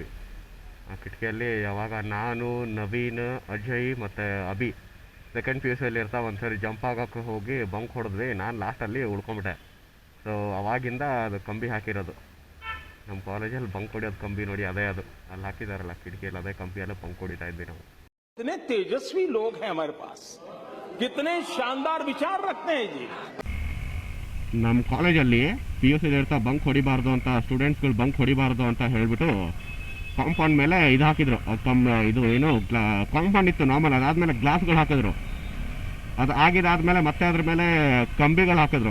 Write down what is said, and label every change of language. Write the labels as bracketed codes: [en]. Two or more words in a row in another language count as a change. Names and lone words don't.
[kn] ಆ ಕಿಟಕಿಯಲ್ಲಿ ಯಾವಾಗ ನಾನು, ನವೀನ್, ಅಜಯ್ ಮತ್ತು ಅಭಿ ಸೆಕೆಂಡ್ ಪಿ ಯು ಸಿಯಲ್ಲಿ ಇರ್ತಾ ಒಂದ್ಸರಿ ಜಂಪ್ ಆಗೋಕ್ಕೆ ಹೋಗಿ ಬಂಕ್ ಹೊಡೆದ್ವಿ. ನಾನು ಲಾಸ್ಟಲ್ಲಿ ಉಳ್ಕೊಂಬಿಟ್ಟೆ. ಸೊ ಅವಾಗಿಂದ ಅದು ಕಂಬಿ ಹಾಕಿರೋದು. ನಮ್ಮ ಕಾಲೇಜಲ್ಲಿ ಬಂಕ್ ಹೊಡಿಯೋದು ಕಂಬಿ ನೋಡಿ, ಅದೇ ಅದು ಅಲ್ಲಿ ಹಾಕಿದಾರಲ್ಲ ಕಿಟಕಿಯಲ್ಲಿ, ಅದೇ ಕಂಬಿಯಲ್ಲೇ ಬಂಕ್ ಹೊಡಿತಾ ಇದ್ವಿ ನಾವು. [hi] कितने तेजस्वी लोग हैं हमारे पास, कितने शानदार विचार रखते हैं जी. [kn] ನಮ್ಮ ಕಾಲೇಜಲ್ಲಿ ಪಿ ಯು ಸಿಲಿ ಇರ್ತಾ ಬಂಕ್ ಹೊಡಿಬಾರ್ದು ಅಂತ, ಸ್ಟೂಡೆಂಟ್ಸ್ಗಳು ಬಂಕ್ ಹೊಡಿಬಾರ್ದು ಅಂತ ಹೇಳಿಬಿಟ್ಟು ಕಾಂಪೌಂಡ್ ಮೇಲೆ ಇದು ಹಾಕಿದ್ರು. ಇದು ಏನು ಕಾಂಪೌಂಡ್ ಇತ್ತು ನಾರ್ಮಲ್, ಅದಾದಮೇಲೆ ಗ್ಲಾಸ್ಗಳು ಹಾಕಿದ್ರು. ಅದು ಆಗಿದಾದ್ಮೇಲೆ ಮತ್ತೆ ಅದ್ರ ಮೇಲೆ ಕಂಬಿಗಳು ಹಾಕಿದ್ರು.